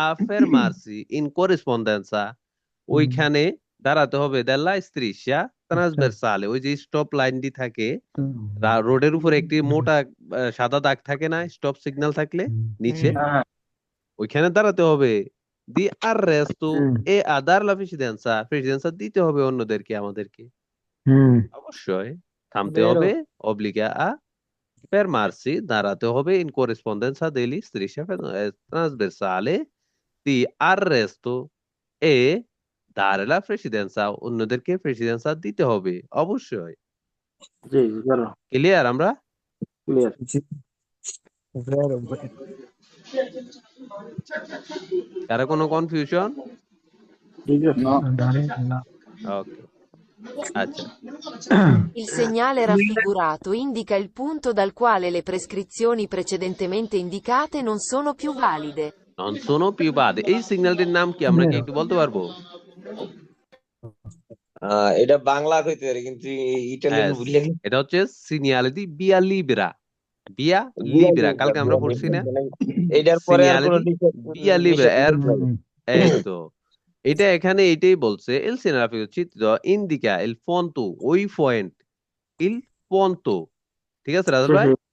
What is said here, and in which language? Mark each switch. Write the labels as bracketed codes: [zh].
[it] a fermarsi in corrispondenza, [bn] ওইখানে দাঁড়াতে হবে [it] della striscia trasversale, [bn] ওই যে স্টপ লাইনটি থাকে রোডের উপরে একটি মোটা সাদা দাগ থাকে না স্টপ সিগন্যাল থাকলে নিচে, হ্যাঁ ওইখানে দাঁড়াতে হবে। দি arresto hmm. [it] e a dar la precedenza, [bn] precedenza দিতে হবে অন্যদেরকে, আমাদেরকে অবশ্যই থামতে [it] Vero. [bn] হবে, [it] obbliga a fermarsi, [bn] দাঁড়াতে হবে [it] in corrispondenza degli striscia trasversale di arresto e dare la precedenza, [bn] অন্যদেরকে [it] precedenza [bn] দিতে হবে অবশ্যই। জি বেরো ক্লিয়ার আমরা? ক্লিয়ার। জি। [it] Vero. [bn] কারো কোনো কনফিউশন? ঠিক আছে ওকে, আচ্ছা, [it] Il segnale raffigurato indica il punto dal quale le prescrizioni precedentemente indicate non sono più valide. non sono più valide, [bn] এই সিগন্যালটির নাম কি আমরা কি একটু বলতে পারবো? এটা বাংলা কইতে পারে কিন্তু ইটালিয়ান [en] Yes, [bn] ভুলে এটা হচ্ছে [it] segnale di via libera, via libera, [bn] কালকে আমরা পড়ছি না এটার পরে আর কোনো [it] segnale di via libera, [bn] এই তো এটা এখানে এটাই বলছে [it] il segnale raffigurato [bn] চিত্র [it] indica il punto, [bn] ওই পয়েন্ট [it] il punto, [bn] ঠিক আছে রাজা ভাই?